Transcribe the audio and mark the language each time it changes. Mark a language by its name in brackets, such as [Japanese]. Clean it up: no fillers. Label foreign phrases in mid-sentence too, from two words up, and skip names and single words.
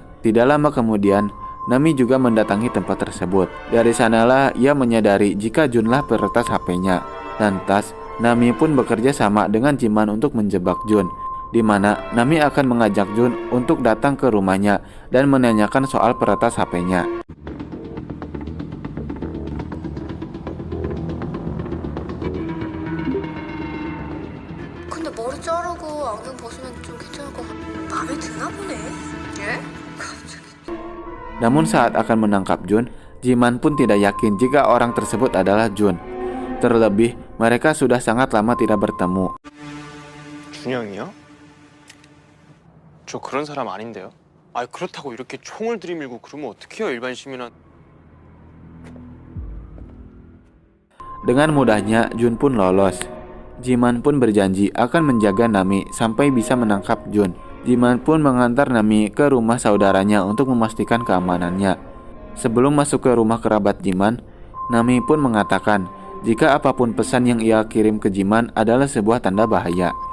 [Indonesian] Tidak lama kemudian, Nami juga mendatangi tempat tersebut. Dari sanalah ia menyadari jika Junlah peretas HP-nya. Lantas, Nami pun bekerja sama dengan Jiman untuk menjebak Jun, di mana Nami akan mengajak Jun untuk datang ke rumahnya dan menanyakan soal peretas HP-nya. [Korean] 근데 머리 자르고 안경 벗으면 좀 괜찮을 것 같아. 마음에 드나 보네. 예? [Indonesian] Namun saat akan menangkap Jun, Jiman pun tidak yakin jika orang tersebut adalah Jun. Terlebih, mereka sudah sangat lama tidak bertemu. [Korean] 준영이요? 저 그런 사람 아닌데요? 아 그렇다고 이렇게 총을 들이밀고 그러면 어떡해요 일반 시민한. [Indonesian] Dengan mudahnya, Jun pun lolos. Jiman pun berjanji akan menjaga Nami sampai bisa menangkap Jun. Jiman pun mengantar Nami ke rumah saudaranya untuk memastikan keamanannya. Sebelum masuk ke rumah kerabat Jiman, Nami pun mengatakan jika apapun pesan yang ia kirim ke Jiman adalah sebuah tanda bahaya.